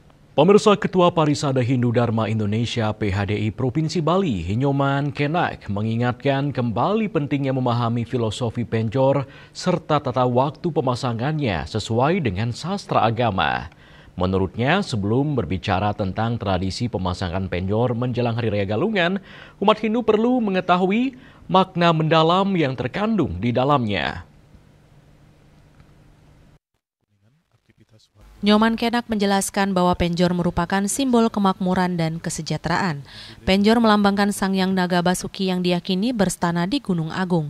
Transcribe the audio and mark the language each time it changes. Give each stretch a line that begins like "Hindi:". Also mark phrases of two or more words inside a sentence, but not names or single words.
Indonesian: Pemirsa, Ketua Parisada Hindu Dharma Indonesia PHDI Provinsi Bali, Nyoman Kenak, mengingatkan kembali pentingnya memahami filosofi penjor serta tata waktu pemasangannya sesuai dengan sastra agama. Menurutnya, sebelum berbicara tentang tradisi pemasangan penjor menjelang Hari Raya Galungan, umat Hindu perlu mengetahui makna mendalam yang terkandung di dalamnya. Nyoman Kenak menjelaskan bahwa penjor merupakan simbol kemakmuran dan kesejahteraan. Penjor melambangkan Sang Hyang Naga Basuki yang diyakini berstana di Gunung Agung.